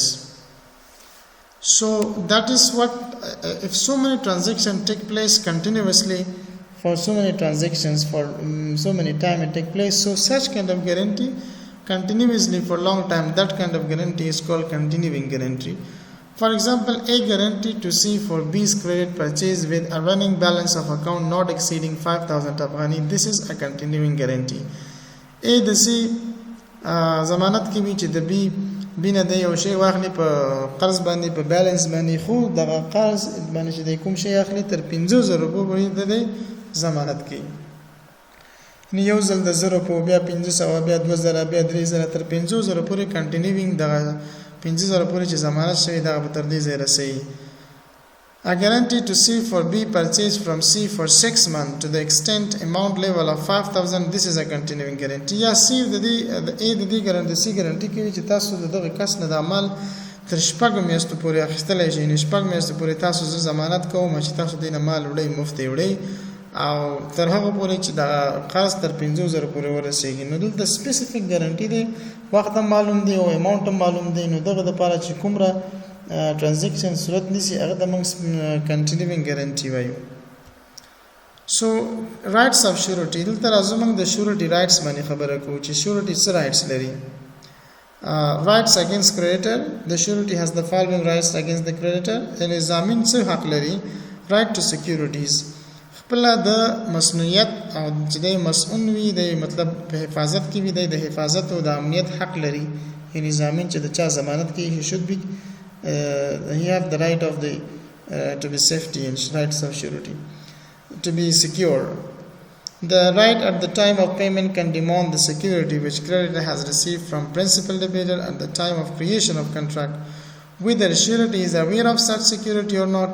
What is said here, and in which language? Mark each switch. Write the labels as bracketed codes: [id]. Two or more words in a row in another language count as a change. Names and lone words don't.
[en] So that is what, if so many transactions take place continuously for so many transactions for so many time it take place, so such kind of guarantee continuously for long time, that kind of guarantee is called continuing guarantee. For example, A guarantee to C for B's credit purchase with a running balance of account not exceeding 5,000 Afghani. This is a continuing guarantee. [ps] A د C ضمانت کوي چې د B بینه د یو شی واخلي په قرض باندې په بیلانس باندې خو دغه قرض باندې چې د کوم شی اخلي تر 50,000 روپیو پورې د ضمانت کوي. یو ځل د 0 په بیا 500 بیا 2000 بیا 3000 تر 50,000 پورې کنټینیوینګ دغه 50,000 پورې چې ضمانت شوی دا به تر دې ځای رسي. [en] A guarantee to C for B purchased from C for 6 months to the extent amount level of 5,000. This is a continuing guarantee. [ps] یا C د A د دې ګارانټي C ګارانټي کوي چې تاسو دغه کس نه د مال تر شپږ میاشتو پورې اخیستلی شئ. شپږ میاشتو پورې تاسو زه ضمانت کوم چې تاسو دې نه مال وړئ مفت یې وړئ او تر هغه پورې چې د قرض تر 50,000 پورې ورسېږي. نو دلته [en] specific guarantee [ps] دی، وخت هم معلوم دی او اماونټ هم معلوم دی. نو دغه دپاره چې کومره transaction صورت نیسي هغه د موږ [en] continuing guarantee [ps] وایو. [en] So rights of surety، [ps] دلته راځو موږ د [en] surety rights [ps] باندې خبره کوو چې surety څه rights لري. [en] Rights against creditor، the surety has the following rights against the creditor. [ps] یعنې ضامن څه حق لري؟ [en] right to securities، [ps] خپل د مسؤلیت او چې د مسؤل وي د مطلب په حفاظت کې وي د حفاظت او د امنیت حق لري. یعنې ضامن چې د چا ضمانت کوي [en] he should be he have the right of the to be safety and rights of surety to be secure. The right at the time of payment can demand the security which creditor has received from principal debtor at the time of creation of contract, whether surety is aware of such security or not.